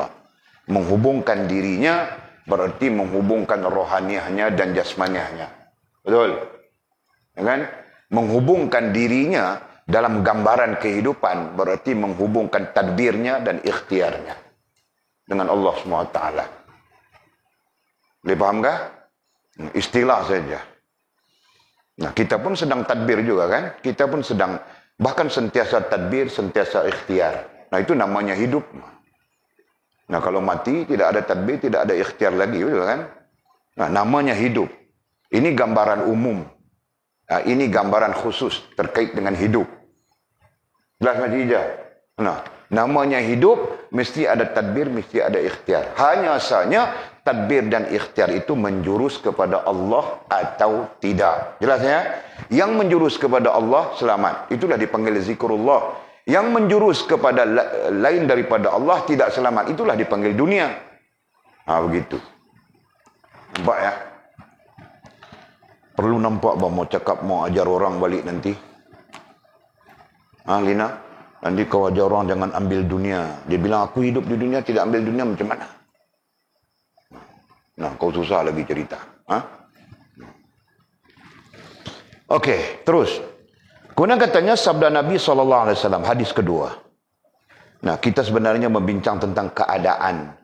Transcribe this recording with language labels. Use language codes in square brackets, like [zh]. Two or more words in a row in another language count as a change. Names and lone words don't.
[ms] Menghubungkan dirinya berarti menghubungkan rohaniahnya dan jasmaniahnya. Betul? Ya kan? Menghubungkan dirinya dalam gambaran kehidupan berarti menghubungkan tadbirnya dan ikhtiarnya dengan Allah SWT. Boleh faham kah? Istilah saja. Nah, kita pun sedang tadbir juga kan? Kita pun sedang, bahkan sentiasa tadbir, sentiasa ikhtiar. Nah, itu namanya hidup. Nah, kalau mati, tidak ada tadbir, tidak ada ikhtiar lagi, betul kan? Nah, namanya hidup. Ini gambaran umum. Nah, ini gambaran khusus terkait dengan hidup. Jelas Haji Ijah? Nah, namanya hidup, mesti ada tadbir, mesti ada ikhtiar. Hanya saja, tadbir dan ikhtiar itu menjurus kepada Allah atau tidak. Jelas ya? Yang menjurus kepada Allah, selamat. Itulah dipanggil zikrullah. Yang menjurus kepada lain daripada Allah, tidak selamat. Itulah dipanggil dunia. Nah, begitu. Nampak ya? Perlu nampak bahawa mau cakap, mau ajar orang balik nanti. Lina? Nanti kau ajar orang jangan ambil dunia. Dia bilang, aku hidup di dunia, tidak ambil dunia, macam mana? Nah, kau susah lagi cerita. Okey, terus. Kemudian katanya sabda Nabi SAW, hadis kedua. Nah, kita sebenarnya membincang tentang keadaan.